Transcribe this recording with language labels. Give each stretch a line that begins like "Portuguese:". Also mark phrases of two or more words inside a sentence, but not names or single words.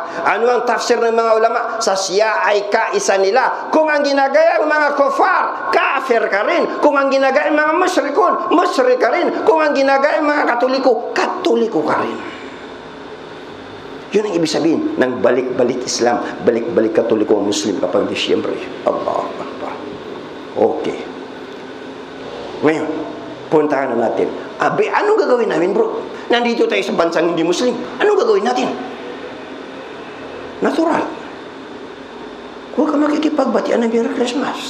Filipino: Ano ang tafsir ng mga ulama sa siya ay kaisa nila? Kung ang ginagaya ng mga kufar, kafir ka rin. Kung ang ginagaya ng mga musyrikun, musyrik ka rin. Kung ang ginagaya ng mga Katoliko, Katoliko ka rin. Yun ang ibig sabihin ng balik-balik Islam, balik-balik Katoliko ang Muslim kapag Disyembre.
Arabic: الله أكبر.
Filipino: Okay. Ngayon, puntahan na natin. Abi, anong gagawin namin, bro? Nandito tayo sa bansang hindi Muslim. Anong gagawin natin? Natural. Huwag ka makikipagbatian ng
English: Merry Christmas.